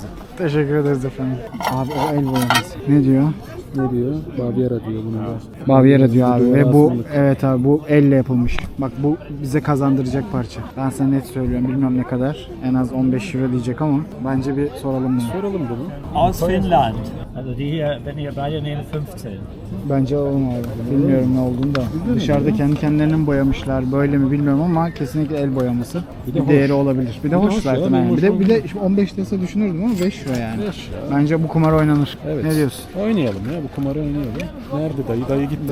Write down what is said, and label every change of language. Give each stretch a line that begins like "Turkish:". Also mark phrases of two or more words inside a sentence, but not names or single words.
Turkish: Teşekkür ederiz efendim. Abi o el boyaması. Ne diyor? Ne diyor? Baviera diyor bunu da. Baviera diyor abi ve bu asmalık. evet abi bu elle yapılmış. Bak bu bize kazandıracak parça. Ben sana net söylüyorum bilmem ne kadar. En az 15 euro diyecek ama bence bir soralım bunu. Soralım bunu.
German: Aus Finnland. Also die hier, wenn ihr beide nehmen 15.
Turkish: Bence alalım abi. Bilmiyorum ne olduğunu da. Dışarıda kendi kendilerini mi boyamışlar böyle mi bilmiyorum ama kesinlikle el boyaması. Bir Bir de değeri hoş. olabilir. Bir de Bir de hoş hoş ya, zaten. bir Yani. hoş Bir de şimdi 15 dese düşünürdüm ama 5 euro yani. 5 ya. Bence bu kumar oynanır. Evet. Ne diyorsun? Oynayalım ya. Bu kumarı oynayalım. Nerede dayı? Dayı gitti.